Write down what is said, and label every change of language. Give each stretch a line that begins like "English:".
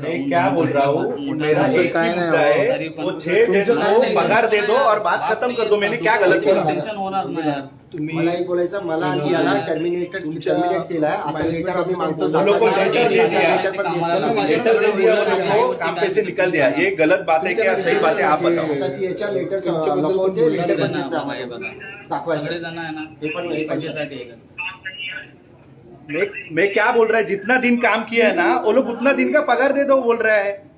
Hindi: मैं क्या बोल रहा हूँ, मेरा एक ही
Marathi: काय नाही
Hindi: मुद्दा है, वो 6 जन को पगार दे दो और बात खत्म कर दो. मैंने क्या गलत किया?
Marathi: टेन्शन होणार नाही यार. मला एक बोलायचं, मला आणि याला टर्मिनेट केलाय. आता लेटर आम्ही मागतो,
Hindi: वो लोग को लेटर दे दिया, लेटर दे दिया, वो लोग को काम पे से निकल दिया. ये गलत बात है क्या सही बात है आप बताओ.
Marathi: याच्या लेटर सगळे पण जण आहे बघा, दाखवायचं. सगळे जण आहे ना, हे पण पैशासाठी आहे का?
Hindi: मैं क्या बोल रहा है, जितना दिन काम किया है ना वो लोग उतना दिन का पगार दे दो बोल रहा है.